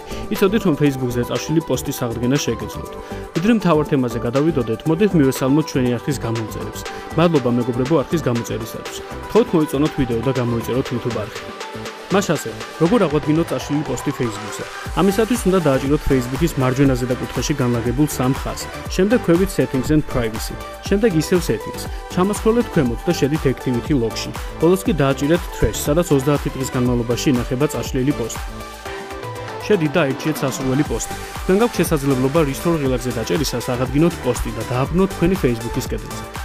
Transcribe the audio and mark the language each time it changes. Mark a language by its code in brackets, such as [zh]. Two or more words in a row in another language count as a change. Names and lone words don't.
[ka] იცოდით, რომ ფეისბუქზე წაშლილი პოსტის აღდგენა შეგეძლოთ. ვიდრე მთავარ თემაზე გადავიდოდეთ, მოდით მივესალმოთ ჩვენი არხის გამომწერებს. მადლობა მეგობრებო არხის გამოწერისათვის. გთხოვთ მოიწონოთ ვიდეო და გამოიწეროთ YouTube არხი. მას ასევე, როგორ აღვადგინოთ წაშლილი პოსტი ფეისბუქზე. ამისათვის უნდა დააჭიროთ ფეისბუქის მარჯვენა ზედა კუთხეში განლაგებულ 3 ხაზს. შემდეგ ხვევით [en] settings and privacy. [ka] შემდეგ ისევ settings. ჩამოსხვრელეთ ქვემოთ და შედით [en] activity log- [ka] ში. ბოლოს კი დააჭირეთ trash, სადაც 30 დღის განმავლობაში ინახება წაშლილი პოსტი. შედით და აირჩიეთ სასურველი პოსტი. თქვენ გაქვთ შესაძლებლობა restore ღილაკზე დაჭერისას აღადგინოთ პოსტი და დააბრუნოთ თქვენი ფეისბუქის კედელზე.